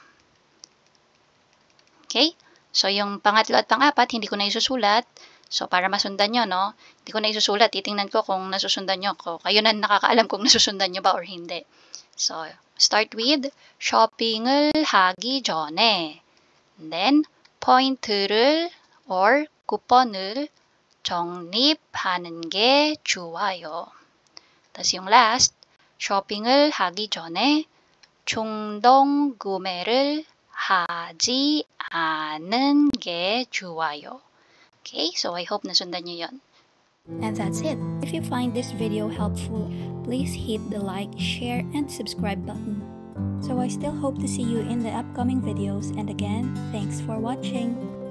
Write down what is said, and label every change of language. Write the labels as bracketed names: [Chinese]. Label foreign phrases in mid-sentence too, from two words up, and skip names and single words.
[Filipino] Okay? So, yung pangatlo at pang-apat, hindi ko na isusulat. So, para masundan nyo, no? Hindi ko na isusulat. Titingnan ko kung nasusundan nyo ako. Kayo na nakakaalam kung nasusundan nyo ba or hindi. [English] So, start with shopping을 [Korean] 하기 전에. [English] And then, [Korean] 포인트를 or 쿠폰을 적립하는 게 좋아요. [Filipino] tapos yung last, [Korean] shopping을 하기 전에 충동 구매를 하지 않는 게 좋아요. [English] Okay, so I hope [Filipino] nasundan nyo yon. [English] And that's it. If you find this video helpful, please hit the like, share, and subscribe button. So I still hope to see you in the upcoming videos, and again, thanks for watching.